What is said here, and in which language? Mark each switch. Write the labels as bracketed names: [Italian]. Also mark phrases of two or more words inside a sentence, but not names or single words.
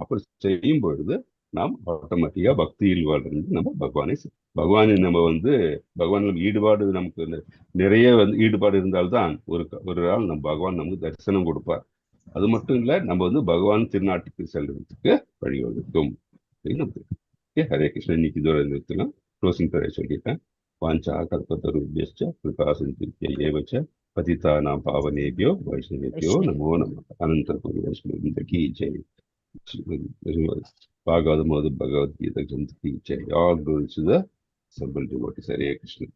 [Tamil] அப்படி செய்யும் பொழுது நாம் ஆட்டோமேட்டிக்கா பக்தியில் வாழ்ந்து நம்ம பகவானை நம்ம வந்து பகவான் ஈடுபாடு நமக்கு நிறைய ஈடுபாடு இருந்தால்தான் ஒரு நாள் நம்ம பகவான் நமக்கு தரிசனம் கொடுப்பார். அது மட்டும் இல்ல, நம்ம வந்து பகவான் திருநாட்டுக்கு செல்றதுக்கு வழிவகுக்கும். ஹரே கிருஷ்ணன். இன்னைக்கு இதோட நிறுத்தலாம். [English] closing prayer [Sanskrit] சொல்லிட்டேன். वाञ्छाकल्पतरुभ्यश्च कृपासिन्धुभ्य एव च पतितानां पावनेभ्यो वैष्णवेभ्यो नमो नमः. [Hindi] अनंतकोटि वैष्णववृंद की जय. भागवत भगवद गीता ग्रंथ की जय. [English] All glory to the assembled devotees. [Hindi] हरे कृष्ण.